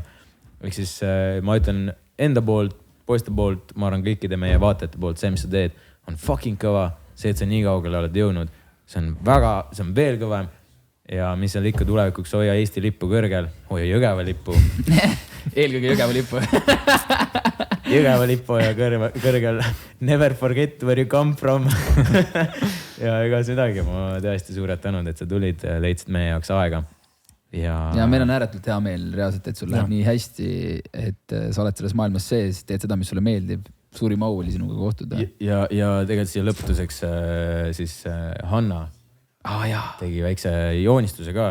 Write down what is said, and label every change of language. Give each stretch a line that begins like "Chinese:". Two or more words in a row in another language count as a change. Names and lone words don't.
Estonian: Ehk siis ma ütlen enda poolt, poiste poolt, ma arvan kõikide meie vaatajate poolt, see, mis sa teed, on fucking kõva. See, et sa nii kaugele oled jõudnud, see on veel kõvem. Ja mis seal ikka tulevikuks, hoia Eesti lippu kõrgel, hoia Jõgeva lippu. Eelkõige Jõgeva lippu. Jõgeva lippu ja kõrgel.
English: Never forget where you come from.
Estonian: Ja ega midagi, ma tõesti suured tänud, et sa tulid, leidsid meie jaoks aega. Ja meil on ääretult hea meel reaalselt, et sul läheb nii hästi, et sa oled selles maailmas sees, teed seda, mis sulle meeldib. Suurim au oli sinuga kohtuda. Ja tegelikult siia lõpetuseks siis Hanna tegi väikse joonistuse ka.